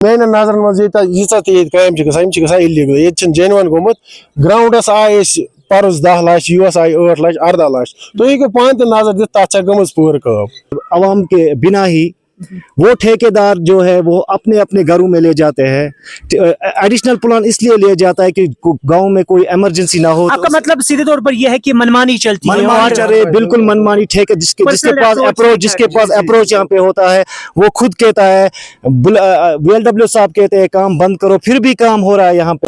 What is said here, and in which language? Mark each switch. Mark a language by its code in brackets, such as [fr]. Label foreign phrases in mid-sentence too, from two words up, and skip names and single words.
[ks] میانن نظرن مز ییژہ تہ کام گژھان الیگل یہ جینون گومت گراؤنڈس آئے پرس 10 لچھ یوس آئی 8 لچھ 18 لچھ تھی ہیٚکِو پانہٕ تہِ نظر دِتھ تتھ چھا گٔمٕژ پوٗرٕ کٲم. [ur] عوام کے بنا ہی وہ ٹھیکیدار جو ہے وہ اپنے اپنے گھروں میں لے جاتے ہیں. [en] additional plan [ur] اس لیے لیا جاتا ہے کہ گاؤں میں کوئی ایمرجنسی نہ ہو. آپ کا مطلب سیدھے طور پر یہ ہے کہ منمانی چلتی ہے, منمانی چل رہی, بالکل منمانی. ٹھیکے جس کے پاس اپروچ یہاں پہ ہوتا ہے وہ خود کہتا ہے, BLW صاحب کہتے ہیں کام بند کرو, پھر بھی کام ہو رہا ہے یہاں پہ.